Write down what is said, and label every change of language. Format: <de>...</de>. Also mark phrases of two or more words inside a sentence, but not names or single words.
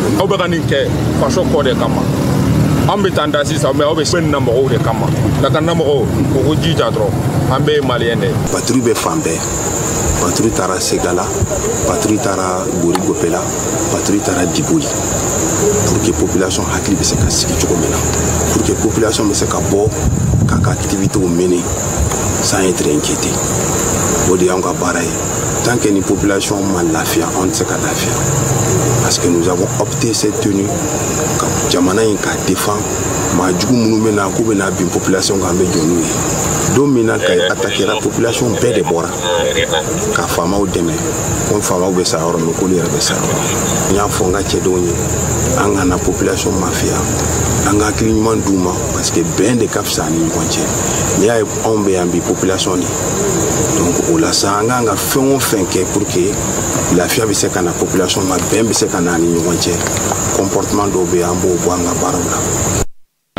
<bm>Aw bɛ ka nin kɛ faso kɔ de kama an bɛ taa da sisan mais aw bɛ nin na mɔgɔw de kama lakana mɔgɔw u ko jija dɔrɔn an bɛɛ ye maliyɛn de ye. Patrouille bɛ fan bɛɛ patrouille taara Segala patrouille taara Borigopela patrouille taara Diboli</bm> <fr>pour que</fr> <bm>population hakili bɛ se ka sigi cogo min na</bm> <fr>pour que</fr> <bm>population bɛ se ka bɔ k'a ka activités mener</bm> <fr>sans être inquiété.</fr> <bm>o de y'anw ka baara ye</bm> <fr>tant que</fr> <bm>ni population ma lafiya anw tɛ se ka lafiya</bm> <fr>parce que nous avons opté cette tenue</fr> <bm>ka jamana in k'a défend maa jugu minnu bɛ na k'u bɛ na bin population kan an bɛ jɔ n'u ye don min na ka attaquera population bɛɛ de bɔra ka faamaw dɛmɛ ko faamaw bɛ sa yɔrɔ min k'olu yɛrɛ bɛ sa yɔrɔ n y'a fɔ n ka cɛdenw ye an kana population mafiya an ka hakili ɲuman d'u ma</bm> <fr>parce que</fr> <bm>bɛn de ka fisa ani ɲɔgɔn cɛ n'i y'a ye anw bɛ yan bi population de donc o la sa an kan ka fɛn o fɛn kɛ</bm> <fr>pour que</fr> <bm>lafiya bɛ se ka na population ma bɛn bɛ se ka na ani ɲɔgɔn cɛ comportement dɔw bɛ yen an b'o bɔ an ka baaraw la.</bm>